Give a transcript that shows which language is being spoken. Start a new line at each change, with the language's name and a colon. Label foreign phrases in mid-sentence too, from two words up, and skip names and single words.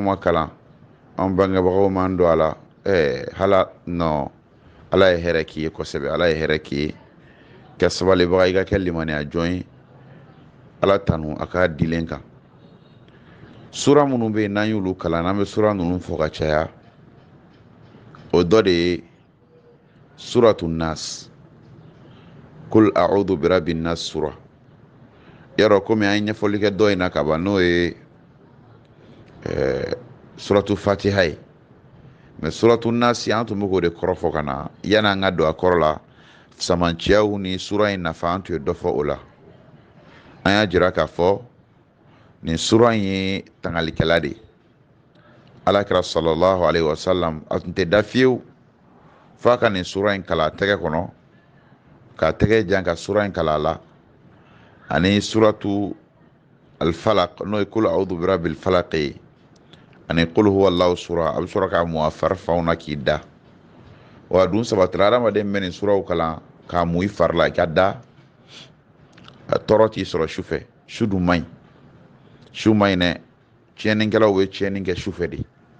Bambara: ma kalan an bangebagaw m'an don a la hala non ala ye hɛrɛ k'i ye kosɛbɛ ala ye hɛrɛ k'i ye kɛ sabalibaga i ka kɛ limaniya jɔn ye ala tanu a ka dilen kan sura minnu bɛ yen n'an y'olu kalan n'an bɛ sura ninnu fɔ ka caya o dɔ de ye
Arabic: سورة الناس قل أعوذ برب الناس
Bambara: sura yarɔ komi an ye ɲɛfɔli kɛ dɔ in na ka ban n'o ye
Arabic: سورة الفاتحة
Bambara: ye mɛ
Arabic: سورة الناس
Bambara: an tun bɛ k'o de kɔrɔfɔ ka na yanni an ka don a kɔrɔ la samanciyaw ni sura in nafa an tun ye dɔ fɔ o la an y'a jira k'a fɔ nin sura in ye tangalikɛla de ye alakira
Arabic: صلى الله عليه وسلم
Bambara: a tun tɛ da fiyewu f'a ka nin sura in kalan a tɛgɛ kɔnɔ k'a tɛgɛ jan ka sura in kalan a la ani
Arabic: سورة الفلق
Bambara: n'o ye
Arabic: قل أعوذ برب الفلق
Bambara: ye ani
Arabic: قل هو الله
Bambara: sura a bɛ sɔrɔ k'a mun a fari fanw na k'i da wa dun sabatira adamaden bɛ nin suraw kalan k'a mun i fari la i ka da tɔɔrɔ t'i sɔrɔ sufɛ su dun man ɲi su man ɲi dɛ tiɲɛnikɛlaw bɛ tiɲɛni kɛ sufɛ de